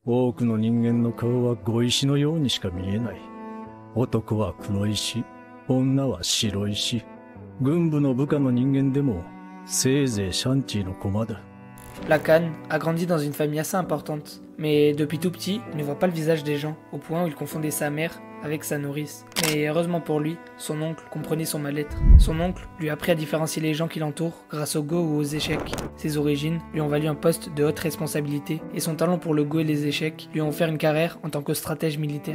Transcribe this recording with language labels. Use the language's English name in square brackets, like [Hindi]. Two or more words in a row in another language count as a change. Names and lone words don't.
[Japanese] 多くの人間の顔は碁石のようにしか見えない。男は黒石、女は白石。軍部の部下の人間でも、せいぜいシャンティの駒だ。 [French] Lacan a grandi dans une famille assez importante, mais depuis tout petit, il ne voit pas le visage des gens, au point où il confondait sa mère avec sa nourrice. Mais heureusement pour lui, son oncle comprenait son mal-être. Son oncle lui a appris à différencier les gens qui l'entourent grâce au go ou aux échecs. Ses origines lui ont valu un poste de haute responsabilité, et son talent pour le go et les échecs lui ont offert une carrière en tant que stratège militaire.